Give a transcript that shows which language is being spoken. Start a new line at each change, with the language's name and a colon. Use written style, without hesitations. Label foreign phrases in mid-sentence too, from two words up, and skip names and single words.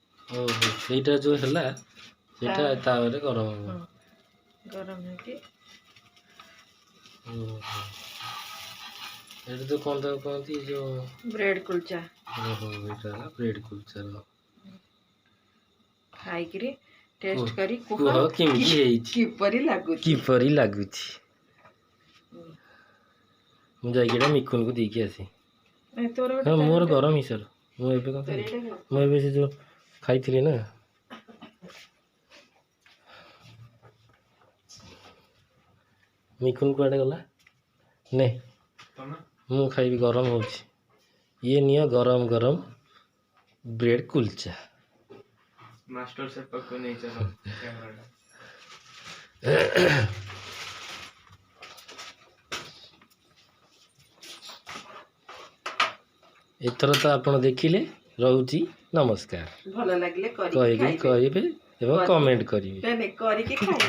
Odia: ओहो ସେଇଟା ଯୋଉ ହେଲା ସେଇଟା ତାପରେ ଗରମ ହବ।
Hindi: गरम है कि
Odia: ଓହୋ ଏଇଟା ତ କଣ ତାକୁ କହନ୍ତି ଯୋଉ ବ୍ରେଡ୍ କୁଲଚା ଓହୋ ଏଇଟା ହେଲା ବ୍ରେଡ୍ କୁଲଚା ଖାଇ କରି ଟେଷ୍ଟ କରି କୁହ କେମିତି ହେଇଛି କିପରି ଲାଗୁଛି କିପରି ଲାଗୁଛି ମୁଁ ଯାଇକି ଏଇଟା ମିକୁନକୁ ଦେଇକି ଆସି ଏ ତୋର ହଁ गोटे ମୋର ଗରମ ହିସାବ ମୁଁ ଏବେ କଣ तोर ଖାଇବି? ଏଟା ଖା ମୁଁ ଏବେ ସେ ଯୋଉ ଖାଇଥିଲି ନା ମିକୁନ କୁଆଡ଼େ ଗଲା ନେ ମୁଁ ଖାଇବି ଗରମ ହେଉଛି ଇଏ ନିଅ ଗରମ ଗରମ ବ୍ରେଡ୍ କୁଲଚା
Hindi: मास्टर शेफ को नहीं चलो कैमरा
Odia: ଏଥର ତ ଆପଣ ଦେଖିଲେ ରହୁଛି ନମସ୍କାର ଭଲ ଲାଗିଲେ କରିକି କହିବେ ଖାଇବେ କହିବେ ଏବଂ କମେଣ୍ଟ କରିବେ